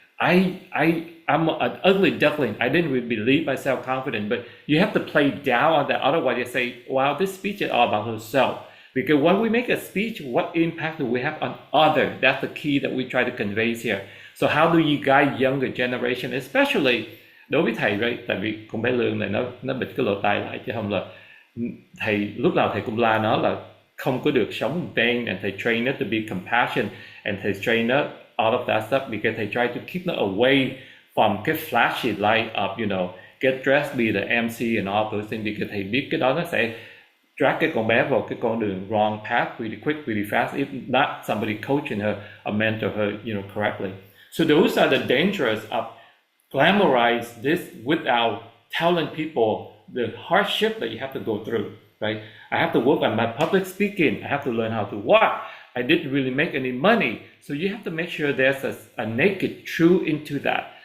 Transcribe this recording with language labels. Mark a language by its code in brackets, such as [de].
[en] I'm an ugly duckling. I didn't really believe myself confident, but you have to play down on that. Otherwise, you say, wow, this speech is all about herself. Because when we make a speech, what impact do we have on others? That's the key that we try to convey here. So how do you guide younger generation, especially [vi] đối với thầy, [en] right? [vi] Tại vì con bé Lương này nó bịt cái lỗ tai lại, chứ không là thầy lúc nào thầy cũng la nó là không có được sống [en] vain, and thầy train it to be compassion, and thầy train it all of that stuff, because they try to keep it away from cái flashy light of get dressed, be the MC and all those things, because [vi] thầy biết cái đó nó sẽ [en] drag [vi] cái con bé vào cái con đường [en] wrong path really quick, really fast, if not somebody coaching her or mentor her correctly. So those are the dangers of glamorize this without telling people the hardship that you have to go through, right? I have to work on my public speaking. I have to learn how to walk. I didn't really make any money. So you have to make sure there's a naked truth into that.